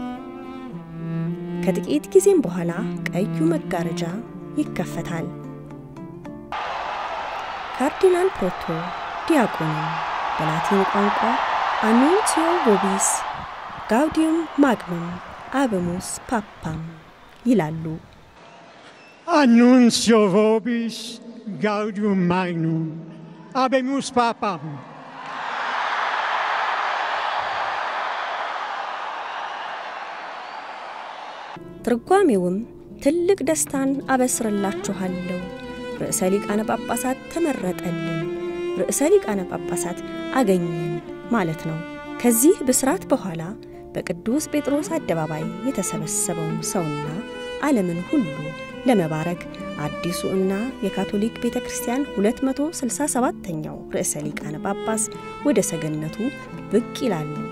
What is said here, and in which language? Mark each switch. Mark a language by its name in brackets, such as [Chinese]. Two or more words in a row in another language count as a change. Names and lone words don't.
[Amharic] ከጥቂት ጊዜም በኋላ ቀዩ መጋረጃ ይከፈታል። ካርዲናል ፕሮቶ ዲያቆኑ በላቲን ቋንቋ [Latin] Annuncio vobis gaudium magnum habemus papam [Amharic] ይላሉ። [Latin] Annuncio vobis gaudium magnum habemus papam. [Amharic] ትርጓሜውም ትልቅ ደስታን አበስርላችኋለሁ፣ ርዕሰ ሊቃነ ጳጳሳት ተመረጠልን፣ ርዕሰ ሊቃነ ጳጳሳት አገኘን ማለት ነው። ከዚህ ብስራት በኋላ በቅዱስ ጴጥሮስ አደባባይ የተሰበሰበውን ሰውና ዓለምን ሁሉ ለመባረክ አዲሱ እና የካቶሊክ ቤተክርስቲያን 267ኛው ርዕሰ ሊቃነ ጳጳስ ወደ ሰገነቱ ብቅ ይላሉ።